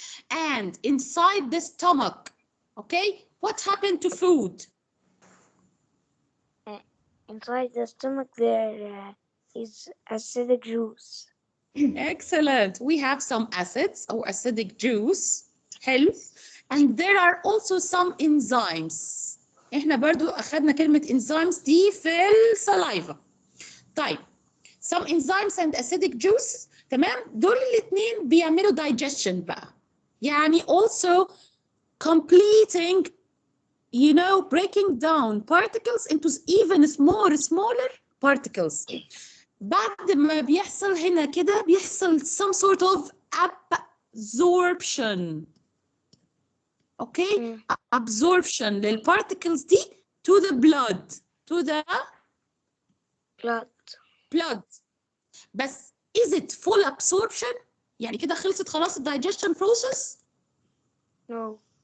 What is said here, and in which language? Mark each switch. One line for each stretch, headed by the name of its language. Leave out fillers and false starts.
English: And inside the stomach, okay, what happened to food? Inside the stomach there is acidic juice. Excellent. We have some acids or acidic juice.
Arabic: حلو.
English: And there are also some enzymes.
Arabic: احنا برضو أخذنا كلمة enzymes دي في السلايفا. طيب.
English: Some enzymes and acidic juice.
Arabic: تمام. دول الاثنين بيعملوا digestion بقى.
English: يعني also completing, you know, breaking down particles into even smaller particles.
Arabic: بعد ما بيحصل هنا كده بيحصل
English: some sort of absorption. Okay? Absorption للparticles دي to the blood. To the blood. بس is it full absorption؟
Arabic: يعني كده خلصت خلاص
English: digestion process؟ No.